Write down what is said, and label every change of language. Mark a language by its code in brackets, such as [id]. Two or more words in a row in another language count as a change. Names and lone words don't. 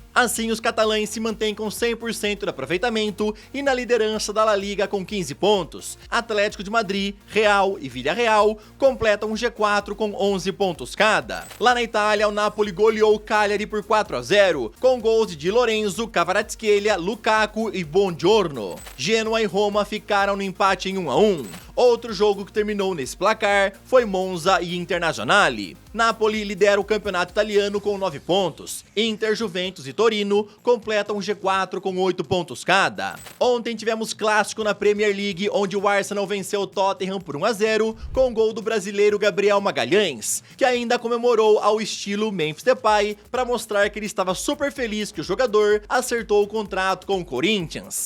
[pt] Assim, os catalães se mantêm com 100% de aproveitamento e na liderança da La Liga com 15 pontos. Atlético de Madrid, Real e Villarreal completam um G4 com 11 pontos cada. Lá na Itália, o Napoli goleou o Cagliari por 4-0, com gols de Di Lorenzo, Kvaratskhelia, Lukaku e Buongiorno. Genoa e Roma ficaram no empate em 1-1. Outro jogo que terminou nesse placar foi Monza e Internazionale. Napoli lidera o campeonato italiano com 9 pontos. Inter, Juventus e Torino completam o G4 com 8 pontos cada. Ontem tivemos clássico na Premier League, onde o Arsenal venceu o Tottenham por 1-0, com gol do brasileiro Gabriel Magalhães, que ainda comemorou ao estilo Memphis Depay para mostrar que ele estava super feliz que o jogador acertou o contrato com o Corinthians.